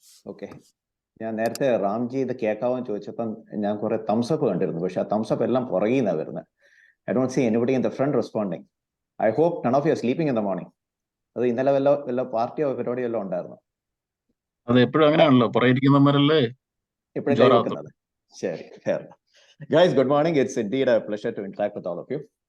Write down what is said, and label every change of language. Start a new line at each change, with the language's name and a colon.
Malayalam: Okay, ഞാൻ നേരത്തെ റാംജി ഇത് കേൾക്കാമെന്ന് ചോദിച്ചപ്പം ഞാൻ കുറെ തംസപ്പ് കണ്ടിരുന്നു, പക്ഷെ ആ തംസപ്പ് എല്ലാം പുറകിൽ നിന്നാണ് വരുന്നത്.
English: I don't see anybody in the front responding. I hope none of you are sleeping in the morning.
Malayalam: അത് ഇന്നലെ വല്ല പാർട്ടിയോ പരിപാടിയോ എല്ലാം ഉണ്ടായിരുന്നു? അത് എപ്പോഴും അങ്ങനെയാണല്ലോ, പുറകിരിക്കുന്നവരല്ലേ എപ്പോഴും കൈ വെക്കുന്നത്. ശരി,
English: fair. Guys, good morning. It's indeed a pleasure to interact with all of you.